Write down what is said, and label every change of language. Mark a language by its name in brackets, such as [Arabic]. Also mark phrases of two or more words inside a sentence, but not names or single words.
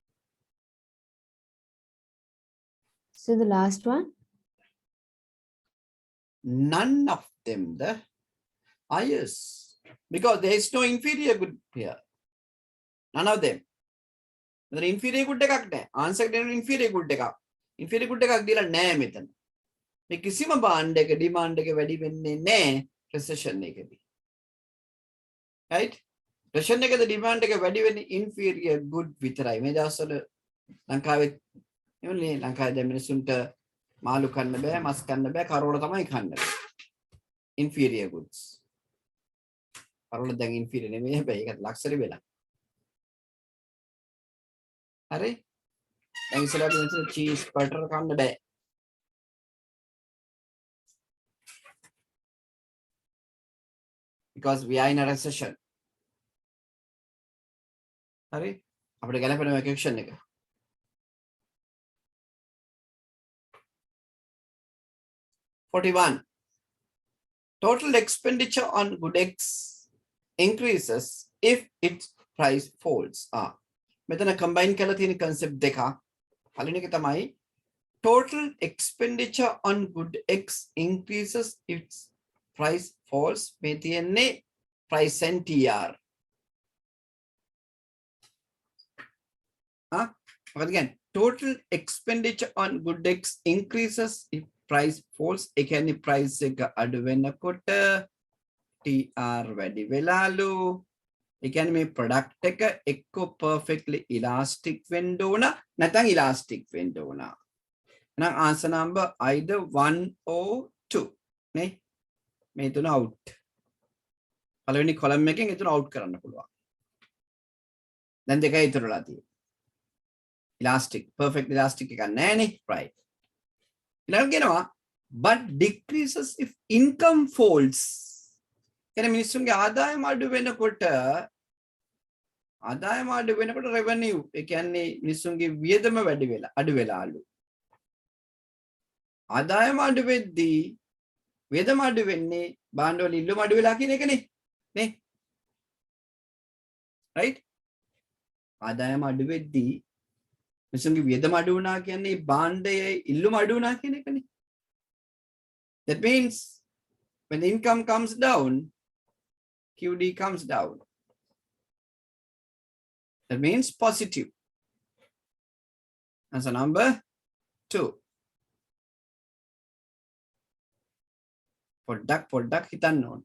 [English] So the last one? None of them the highest. Because there is no inferior good here. None of them. The inferior good [Sinhala] එකක් නැහැ. Answer එකේ [English] inferior good [Sinhala] එකක්. [English] Inferior good [Sinhala] එකක් දීලා නැහැ මෙතන. මේ කිසිම භාණ්ඩයක demand එක වැඩි වෙන්නේ නැහැ recession එකේදී. Right? Recession එකේදී demand එක වැඩි වෙන්නේ [English] inferior good [Sinhala] විතරයි. මේ දවස්වල ලංකාවේ නෙමෙයි ලංකාවේ දැන් මිනිස්සුන්ට මාළු කන්න බෑ, මස් කන්න බෑ, කරෝල තමයි කන්න. [English] Inferior goods. [Sinhala] කරෝල දැන් inferior නෙමෙයි හැබැයි ඒකත් luxury වෙලා. හරි? දැන් ඉස්සරහට මිනිස්සු [English] cheese butter [Sinhala] කන්න බෑ. [English] Because we are in a recession. [Sinhala] හරි? අපිට ගැලපෙන vacation එක. [English] Total expenditure on good X increases if its price falls. [Sinhala] මෙතන combine කරලා තියෙන concept දෙකක්. පළවෙනි එක තමයි [English] total expenditure on good X increases if its price falls. [Sinhala] මේ තියෙන්නේ [English] price and TR. But again, total expenditure on good X increases if price falls. [Sinhala] ඒ කියන්නේ price එක අඩු වෙනකොට TR වැඩි වෙලාලු. ඒ කියන්නේ මේ product එක එක්ක [English] perfectly elastic [Sinhala] වෙන්න ඕන නැත්නම් elastic වෙන්න ඕන. [English] එහෙනම් answer number either 1 or 2 නේ. [Sinhala] මේ තුන out. පළවෙනි column එකෙන් ඒ තුන out කරන්න පුළුවන්. දැන් දෙකයි ඉතුරුලා තියෙන්නේ. [English] Elastic, perfect elastic [Sinhala] එකක් නැහැ නේ. [English] Right. [Sinhala] ඊළඟ කියනවා but decreases if income falls. කියන්නේ මිනිස්සුන්ගේ ආදායම අඩු වෙනකොට revenue ඒ කියන්නේ මිනිස්සුන්ගේ වියදම වැඩි වෙලා අඩු වෙලාලු. ආදායම අඩු වෙද්දී වියදම අඩු වෙන්නේ භාණ්ඩවල ඉල්ලුම අඩු වෙලා කියන එකනේ. නේ? right? ආදායම අඩු වෙද්දී මිනිස්සුන්ගේ වියදම අඩු වුණා කියන්නේ භාණ්ඩයේ ඉල්ලුම අඩු වුණා කියන එකනේ. [English] That means when the income comes down, QD comes down. That means positive. Answer number 2. [Sinhala] පොඩ්ඩක් හිතන්න ඕන.